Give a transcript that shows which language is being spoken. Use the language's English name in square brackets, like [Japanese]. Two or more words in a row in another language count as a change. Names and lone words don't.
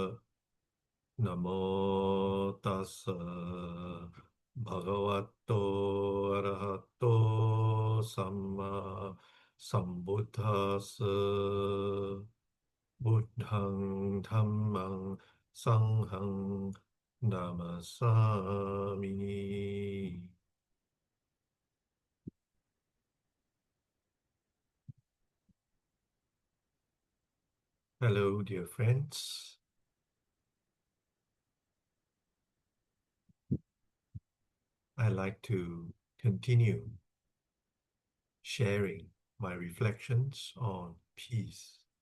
[Pali] Namo tassa bhagavato arahato samma sambuddhassa. Buddhang Dhammang Sanghang Namasami. [English] Hello, dear friends. I'd like to continue sharing my reflections on peace.